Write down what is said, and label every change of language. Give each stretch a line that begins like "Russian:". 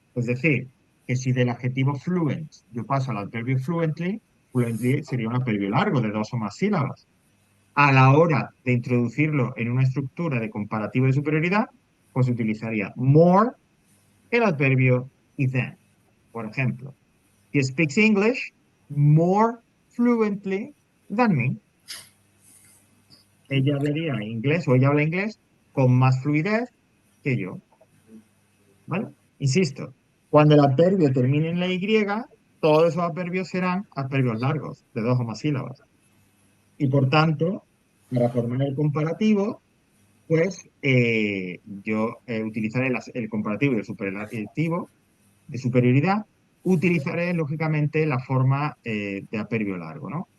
Spanish: Es decir, que si del adjetivo fluent yo paso al adverbio fluently, fluently sería un adverbio largo de dos o más sílabas. A la hora de introducirlo en una estructura de comparativo de superioridad, pues utilizaría more, el adverbio y than.
English: Por ejemplo, he speaks English more fluently than me.
Spanish: Ella vería inglés o ella habla inglés con más fluidez que yo. ¿Vale? Insisto, Cuando el adverbio termine en la Y, todos esos adverbios serán adverbios largos, de 2 o más sílabas. Y por tanto, para formar el comparativo, pues yo utilizaré el comparativo y el superlativo de superioridad, utilizaré lógicamente la forma de adverbio largo, ¿no?